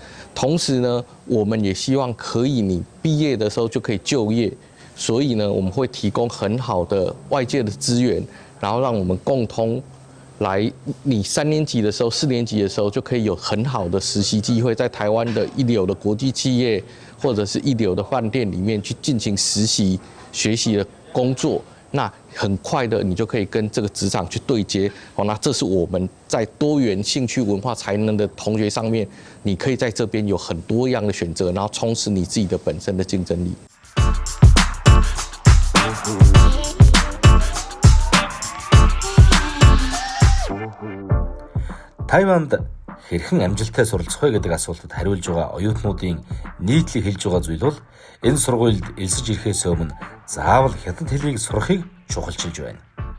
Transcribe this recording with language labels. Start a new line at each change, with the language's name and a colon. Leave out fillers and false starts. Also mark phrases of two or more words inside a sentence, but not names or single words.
Chinese: 同时呢，我们也希望可以你毕业的时候就可以就业，所以呢，我们会提供很好的外界的资源，然后让我们共同来，你3年级的时候、4年级的时候就可以有很好的实习机会，在台湾的一流的国际企业或者是一流的饭店里面去进行实习、学习的工作。那很快的，你就可以跟这个职场去对接哦。那这是我们在多元兴趣、文化才能的同学上面，你可以在这边有很多样的选择，然后充实你自己的本身的竞争力。
Mongolian: Тайванд хэрхэн амжилттай суралцах вэ гэдэг асуултад хариулж байгаа оюутнуудын нийтлэг хэлж байгаа зүйл бол энэ сургуульд элсэж ирэхээс өмнө заавал хятад хэлийг сурахыг чухалчилж байна.